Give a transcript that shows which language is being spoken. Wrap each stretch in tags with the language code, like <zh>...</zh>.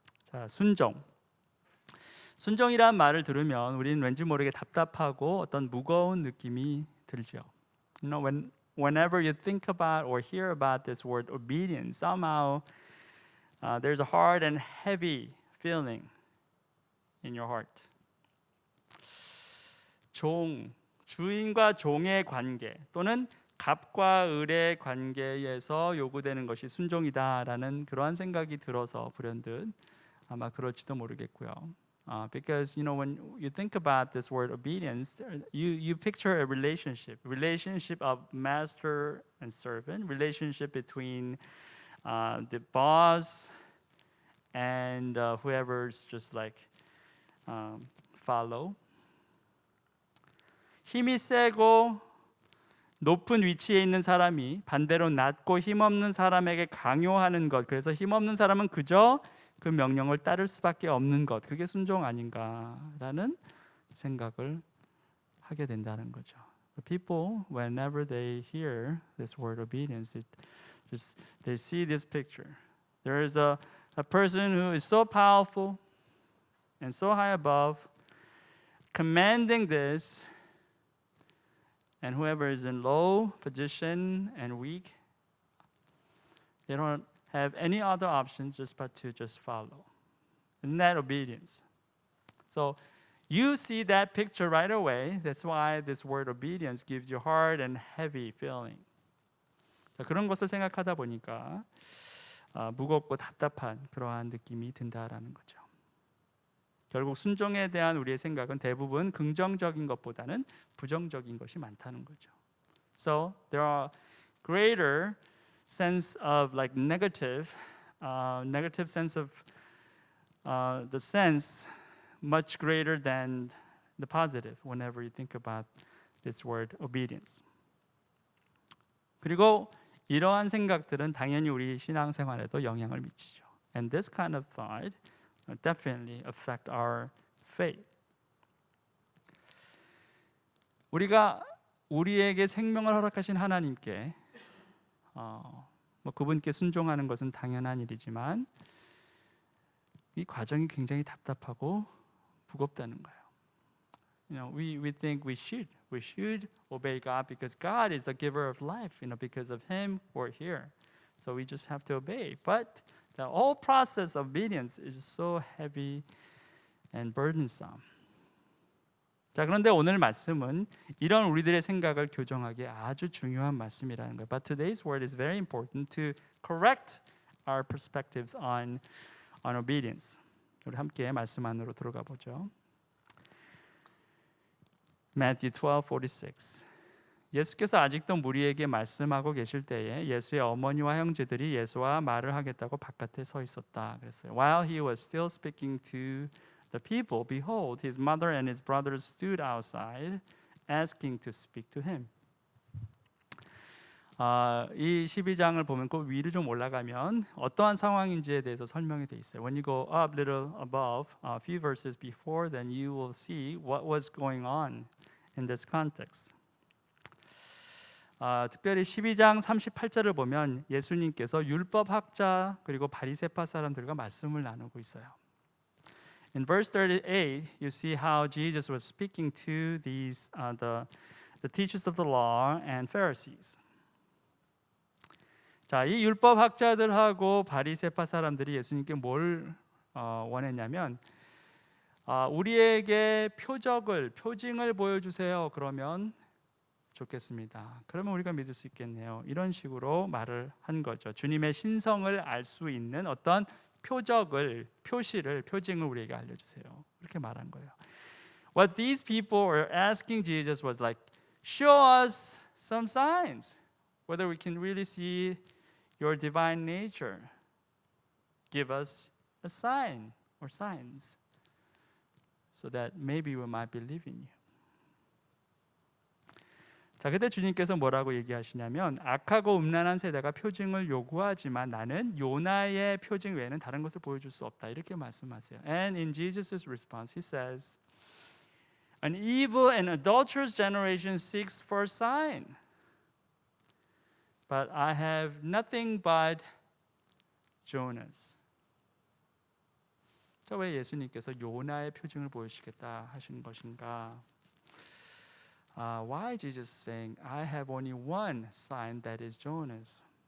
<ko>자, 순종이란 말을 들으면 우리는 왠지 모르게 답답하고 어떤 무거운 느낌이 들죠.</ko> <en>You know, whenever you think about or hear about this word obedience, somehow there's a hard and heavy feeling in your heart.</en> <ko>주인과 종의 관계 또는 갑과 을의 관계에서 요구되는 것이 순종이다라는 그러한 생각이 들어서 불현듯 아마 그럴지도 모르겠고요.</ko> <en>Because you know when you think about this word obedience, you picture a relationship of master and servant, relationship between the boss and whoever's just like follow.</en> <ko>힘이 세고 높은 위치에 있는 사람이 반대로 낮고 힘없는 사람에게 강요하는 것. 그래서 힘없는 사람은 그저 그 명령을 따를 수밖에 없는 것. 그게 순종 아닌가라는 생각을 하게 된다는 거죠.</ko> <en>The people, whenever they hear this word obedience, they see this picture. There is a person who is so powerful and so high above, commanding this. And whoever is in low position and weak, they don't have any other options but to just follow. Isn't that obedience? So you see that picture right away. That's why this word obedience gives you hard and heavy feeling.</en> <ko>자, 그런 것을 생각하다 보니까 무겁고 답답한 그러한 느낌이 든다라는 거죠. 결국 순종에 대한 우리의 생각은 대부분 긍정적인 것보다는 부정적인 것이 많다는 거죠.</ko> <en>So there are greater sense of like negative sense of the sense much greater than the positive whenever you think about this word obedience.</en> <ko>그리고 이러한 생각들은 당연히 우리 신앙생활에도 영향을 미치죠.</ko> <en>And this kind of thought definitely affect our faith.</en> <ko>우리가 우리에게 생명을 허락하신 하나님께 그분께 순종하는 것은 당연한 일이지만 이 과정이 굉장히 답답하고 무겁다는 거예요.</ko> <en>You know, we think we should obey God because God is the giver of life. You know, because of Him we're here. So we just have to obey. But the whole process of obedience is so heavy and burdensome.</en> <ko>자, 그런데 오늘 말씀은 이런 우리들의 생각을 교정하기에 아주 중요한 말씀이라는 거예요.</ko> <en>But today's word is very important to correct our perspectives on obedience.</en> <ko>우리 함께 말씀 안으로 들어가 보죠.</ko> <en>Matthew 12:46.</en> <ko>예수께서 아직도 무리에게 말씀하고 계실 때에 예수의 어머니와 형제들이 예수와 말을 하겠다고 바깥에 서 있었다. 그랬어요.</ko> <en>While he was still speaking to the people, behold, his mother and his brothers stood outside, asking to speak to him.</en> <ko>이 12장을 보면 그 위로 좀 올라가면 어떠한 상황인지에 대해서 설명이 돼 있어요.</ko> <en>When you go up little above, a few verses before, then you will see what was going on in this context.</en> <ko>특별히 12장 38절을 보면 예수님께서 율법학자 그리고 바리새파 사람들과 말씀을 나누고 있어요.</ko> <en>In verse 38, you see how Jesus was speaking to these the teachers of the law and Pharisees.</en> <ko>자, 이 율법학자들하고 바리새파 사람들이 예수님께 뭘 원했냐면 우리에게 표징을 보여주세요. 그러면 좋겠습니다. 그러면 우리가 믿을 수 있겠네요. 이런 식으로 말을 한 거죠. 주님의 신성을 알 수 있는 어떤 표징을 우리에게 알려주세요. 이렇게 말한 거예요.</ko> <en>What these people were asking Jesus was like, show us some signs, whether we can really see your divine nature. Give us a sign or signs. so that maybe we might believe in you.</en> <ko>자, 그때 주님께서 뭐라고 얘기하시냐면 악하고 음란한 세대가 표징을 요구하지만 나는 요나의 표징 외에는 다른 것을 보여줄 수 없다. 이렇게 말씀하세요.</ko> <en>And in Jesus' response, he says, An evil and adulterous generation seeks for a sign, but I have nothing but Jonas.</en> <ko>자, 왜 예수님께서 요나의 표징을 보여주시겠다 하신 것인가?</ko> <en>Why Jesus saying, I have only one sign that is Jonas?</en>